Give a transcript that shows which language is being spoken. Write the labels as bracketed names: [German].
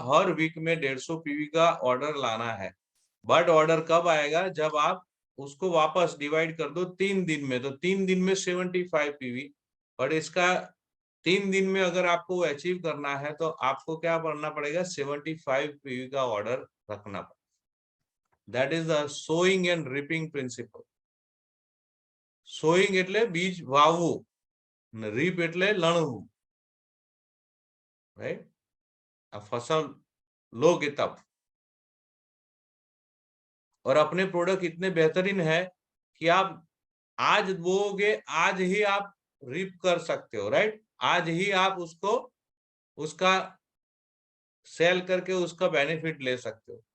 [Hindi] हर week में 150 PV का order लाना है। बट ऑर्डर कब आएगा, जब आप उसको वापस डिवाइड कर दो 3 दिन में, तो 3 दिन में 75 पीवी। बट इसका 3 दिन में अगर आपको अचीव करना है तो आपको क्या करना पड़ेगा, 75 पीवी का ऑर्डर रखना पड़ेगा। [English] That is the sowing and reaping principle. [Gujarati] Sowing એટલે બીજ વાવવું, રીપ એટલે લણવું, રાઈટ? [Hindi] આ फसल लोगे तब। और अपने प्रोडक्ट इतने बेहतरीन है कि आप आज बोओगे, आज ही आप रिप कर सकते हो, राइट? आज ही आप उसको उसका सेल करके उसका बेनिफिट ले सकते हो।